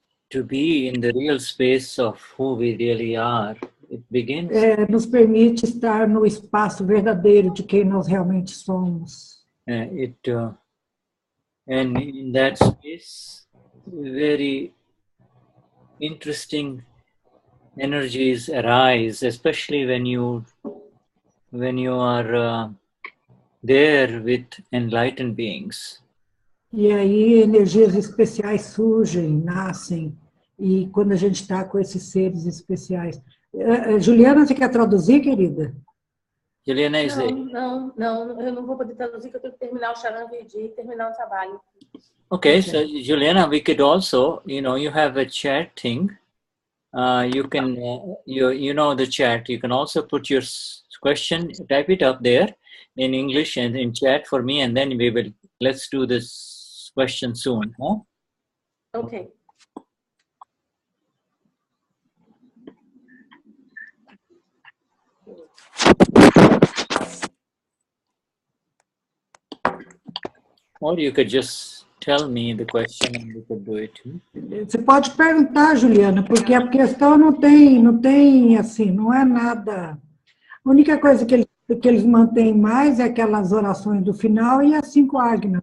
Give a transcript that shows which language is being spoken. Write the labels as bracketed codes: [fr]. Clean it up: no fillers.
[en] to be in the real space of who we really are. It begins. [pt] Nos permite estar no espaço verdadeiro de quem nós realmente somos. [en] And in that space, very interesting energies arise, especially when you are there with enlightened beings. [pt] E aí energias especiais surgem, nascem, e quando a gente está com esses seres especiais. Juliana, você quer traduzir, querida? [en] Juliana is there. [pt] Não, eu não vou poder traduzir, porque eu tenho que terminar o Charan Vidi e terminar o trabalho. [en] Okay, so Juliana, we could also, you have a chat thing. You can, you know the chat. You can also put your question, type it up there in English and in chat for me, and then let's do this question soon. Huh? Okay. Or you could just tell me the question and we could do it. [pt] Você pode perguntar, Juliana, porque a questão não tem assim, não é nada. A única coisa que eles mantêm mais é aquelas orações do final e as 5 ágnas.